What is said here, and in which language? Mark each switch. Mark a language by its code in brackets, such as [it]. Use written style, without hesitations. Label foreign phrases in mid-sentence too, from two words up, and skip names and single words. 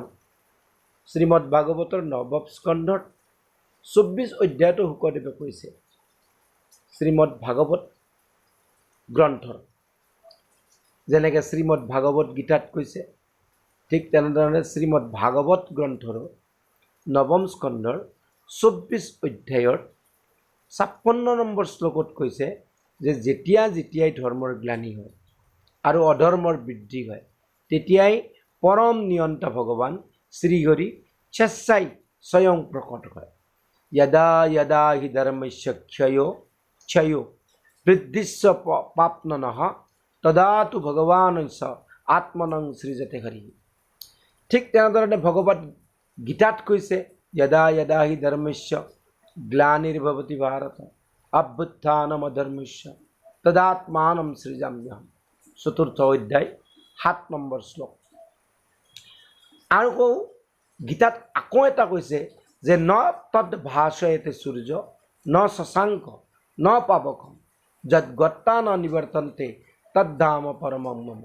[as] শ্ৰীমদ ভাগৱতৰ 9ম স্কন্ধৰ 24 অধ্যায়তো শুকদেৱে কৈছে শ্ৰীমদ ভাগৱত গ্ৰন্থৰ, যেনেকৈ শ্ৰীমদ ভাগৱত গীতাত কৈছে, ঠিক তেনেধৰণে শ্ৰীমদ ভাগৱত গ্ৰন্থৰো 9ম স্কন্ধৰ 24 অধ্যায়ৰ 56 নম্বৰ শ্লোকত কৈছে যে যেতিয়াই ধৰ্মৰ গ্লানি হয়, আৰু অধৰ্মৰ বৃদ্ধি হয় তেতিয়াই পৰম নিয়ন্তা ভগৱান শ্ৰীহৰি স্বেচ্ছাই স্বয়ং প্ৰকট হয়। [sa] यदा यदा हि धर्मस्य क्षयो वृद्धिश्च पाप्ननः तदा तु भगवानस्य आत्मनं सृजते हरि। [as] ঠিক তেনেধৰণে ভগৱত গীতাত কৈছে [sa] यदा यदा हि धर्मस्य ग्लानिर्भवति भारत अभ्युत्थानमधर्मस्य तदात्मानं सृजाम्यहम्। [as] 4th অধ্যায় 7 নম্বৰ শ্লোক। আৰু গীতাত আকৌ এটা কৈছে যে [sa] ন তদ ভাষয়তে সূৰ্য ন শশাঙ্ক ন পাবক যদ গত্তা ন নিবৰ্তন্তে তদ্ধাম পৰমম মম।